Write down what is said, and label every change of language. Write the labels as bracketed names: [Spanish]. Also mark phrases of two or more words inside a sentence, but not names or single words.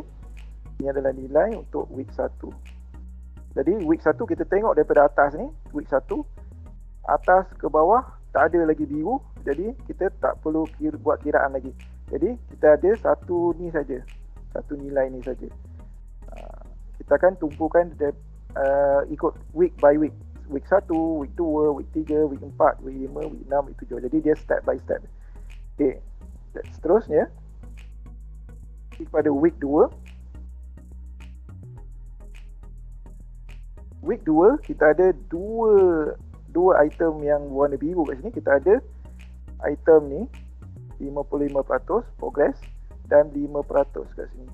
[Malay] Ini adalah nilai untuk week 1. Jadi week 1 kita tengok daripada atas ni, week 1 atas ke bawah tak ada lagi biru, jadi kita tak perlu buat kiraan lagi. Jadi kita ada satu nilai ni saja. Kita akan tumpukan ikut [English] week by week. Week 1, week 2, week 3, week 4, week 5, week 6, week 7. [Malay] Jadi dia [English] step by step. [Malay] Okey. Seterusnya pada week 2. Week 2 kita ada dua item yang warna biru kat sini. Kita ada item ni 55% progress dan 5% kat sini.